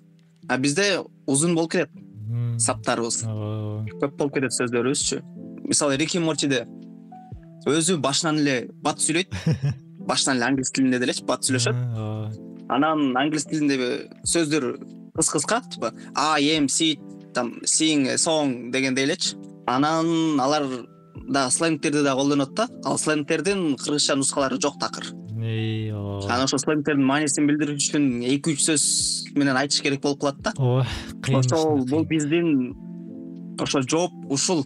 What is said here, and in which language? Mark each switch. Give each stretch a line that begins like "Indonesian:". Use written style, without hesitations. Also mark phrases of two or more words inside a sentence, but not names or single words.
Kyrgyz: А бизде узун болуп кетет. Саптарыбыз көп болуп кетет сөздөрүбүзчү. Мисалы Рики Мортиде өзү башынан эле бат сүйлөйт. Башынан эле англис тилинде делечи бат сүйлөшөт. Анан англис тилинде сөздөр кыска, типа
English: I am sit,
Kyrgyz: там
English: sing a song
Kyrgyz: дегендей элечи. Анан алар да сленгтерди да колдонот да. Ал сленгтердин кыргызча нускалары жок такыр. Анан ошо сленгтердин маанисин билдириш үчүн 2-3 сөз менен айтыш керек болуп калат да. Ошол бул биздин ошо жооп ушул.